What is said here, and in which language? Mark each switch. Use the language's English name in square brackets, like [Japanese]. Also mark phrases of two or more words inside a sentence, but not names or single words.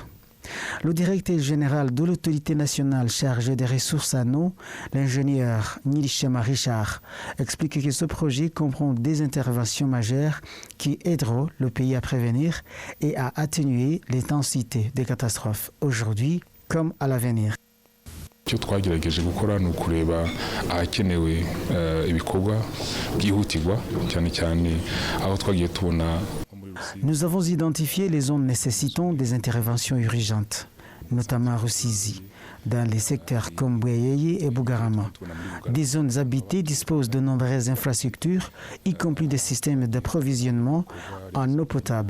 [French] Le directeur général de l'autorité nationale chargée des ressources en eau, l'ingénieur Nilishema Richard, explique que ce projet comprend des interventions majeures qui aideront le pays à prévenir et à atténuer l'intensité des catastrophes aujourd'hui comme à l'avenir. [Kinyarwanda] icyo twagerageje gukora ni ukureba ahakenewe ibikorwa byihutirwa cyane cyane aho twagiye tubona. [French] Nous avons identifié les zones nécessitant des interventions urgentes, notamment à Rusizi. dans les secteurs comme Bweyeye et Bugarama. Des zones habitées disposent de nombreuses infrastructures, y compris des systèmes d'approvisionnement en eau potable.